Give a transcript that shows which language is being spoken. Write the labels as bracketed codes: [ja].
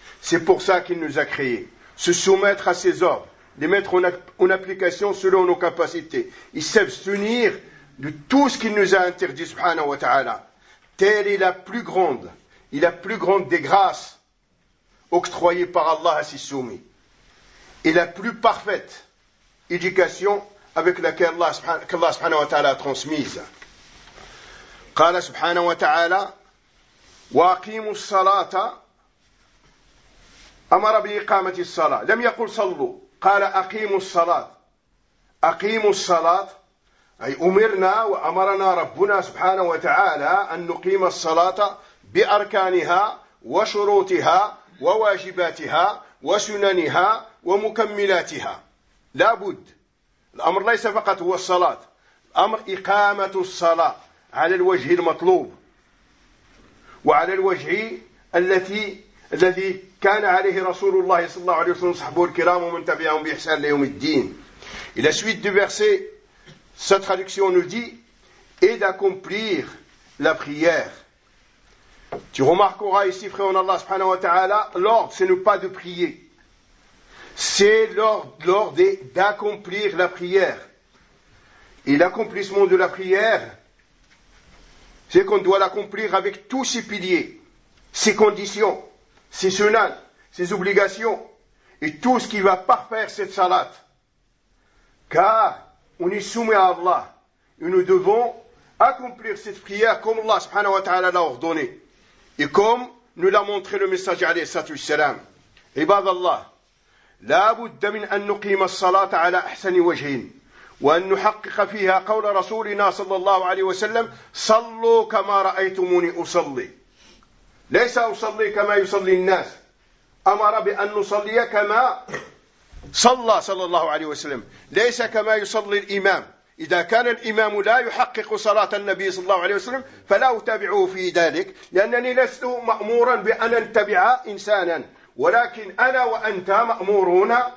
[fr] C'est pour ça qu'il nous a créés. Se soumettre à ses ordres, les mettre en application selon nos capacités, et s'abstenir de tout ce qu'il nous a interdit, subhanahu wa ta'ala. Telle est la plus grande des grâces octroyées par Allah à ses soumis. Et la plus parfaite éducation avec laquelle Allah subhanahu wa ta'ala a transmise. [ar] Qala subhanahu wa ta'ala, wa aqimu salata, أمر بإقامة الصلاة، لم يقل صلوا، قال أقيموا الصلاة. أقيموا الصلاة أي أمرنا وأمرنا ربنا سبحانه وتعالى أن نقيم الصلاة بأركانها وشروطها وواجباتها وسننها ومكملاتها. لابد، الأمر ليس فقط هو الصلاة، الأمر إقامة الصلاة على الوجه المطلوب وعلى الوجه الذي كان عليه رسول الله صلى الله عليه وسلم صحبه الكرام ومن تبعهم بإحسان ليوم الدين. [fr] Et la suite du verset, sa traduction nous dit: et d'accomplir la prière. Tu remarqueras ici, frère en Allah subhanahu wa ta'ala, l'ordre, ce n'est pas de prier. C'est l'ordre d'accomplir la prière. Et l'accomplissement de la prière, c'est qu'on doit l'accomplir avec tous ses piliers, ses conditions, ses sunnahs, ses obligations, et tout ce qui va parfaire cette salat. Car on est soumis à Allah, et nous devons accomplir cette prière comme Allah subhanahu wa ta'ala l'a ordonné, et comme nous l'a montré le messager alayhi sallatu wassalam. [ar] Ibad Allah, لا بد من أن نقيم الصلاة على أحسن وجه وأن نحقق فيها قول رسولنا صلى الله عليه وسلم صلوا كما رأيتموني أصلي ليس أصلي كما يصلي الناس أمر بأن نصلي كما صلى صلى الله عليه وسلم ليس كما يصلي الإمام إذا كان الإمام لا يحقق صلاة النبي صلى الله عليه وسلم فلا أتابعه في ذلك لأنني لست مأمورا بأن أتبع إنسانا ولكن أنا وأنت مأمورون